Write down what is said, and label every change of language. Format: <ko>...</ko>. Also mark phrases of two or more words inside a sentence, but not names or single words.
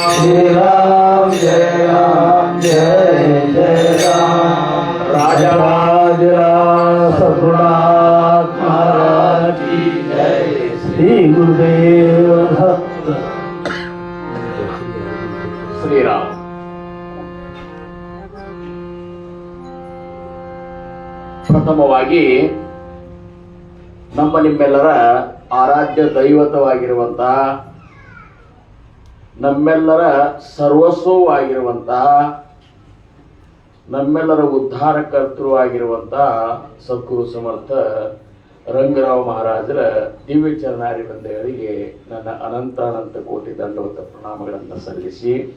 <hi>श्री राम जय राम जय जय राम। राजाधिराज सद्गुरुनाथ महाराज की जय। श्री गुरुदेव भक्त श्री राम।</hi> <kn>ಪ್ರಥಮವಾಗಿ ನಮ್ಮ ನಿಮ್ಮೆಲ್ಲರ ಆರಾಧ್ಯ ದೈವತವಾಗಿರುವಂತಹ ನಮ್ಮೆಲ್ಲರ ಸರ್ವಸ್ವವಾಗಿರುವಂತಹ ನಮ್ಮೆಲ್ಲರ ಉದ್ಧಾರಕರ್ತೃ ಆಗಿರುವಂತಹ ಸದ್ಗುರು ಸಮರ್ಥ ರಂಗರಾವ್ ಮಹಾರಾಜರ ದಿವ್ಯ ಚರಣಾರಿವಂದಗಳಿಗೆ ನನ್ನ ಅನಂತ ಕೋಟಿ ದಂಡವತ ಪ್ರಣಾಮಗಳನ್ನು ಸಲ್ಲಿಸಿ</kn>